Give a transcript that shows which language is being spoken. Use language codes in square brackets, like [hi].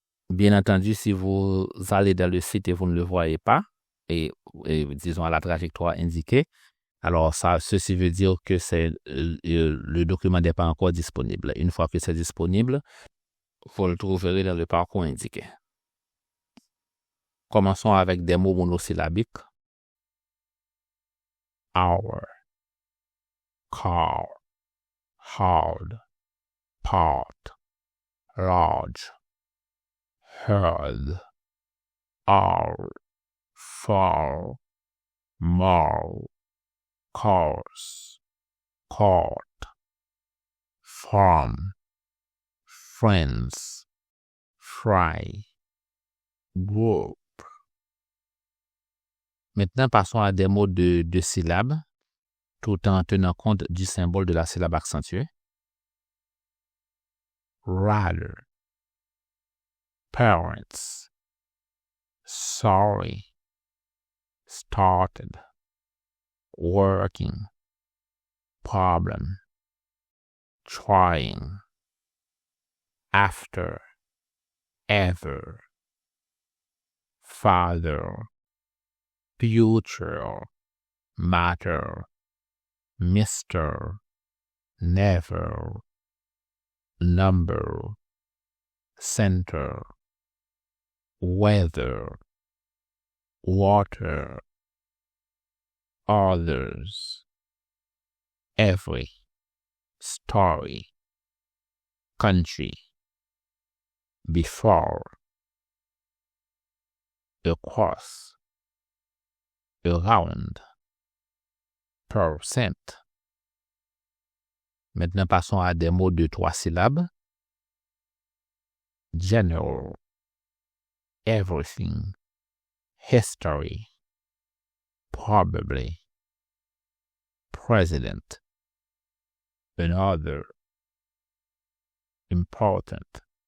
[fr] Bien entendu, si vous allez dans le site et vous ne le voyez pas, et disons à la trajectoire indiquée, Alors, ceci veut dire que le document n'est pas encore disponible. Une fois que c'est disponible, vous le trouverez dans le parcours indiqué. Commençons avec des mots monosyllabiques. [en] Hour, car, hard, part, large, heard, all, far, more, course, court, farm, friends, fry, group. [fr] Maintenant, passons à des mots de 2 syllabes, tout en tenant compte du symbole de la syllabe accentuée. [en] Rather, parents, sorry, started, working, problem, trying, after, ever, father, future, matter, Mr., never, number, center, weather, water, others, every, story, country, before, across, around, percent. [fr] Maintenant, passons à des mots de 3 syllabes. [en] General, everything, history, probably, president, another, important.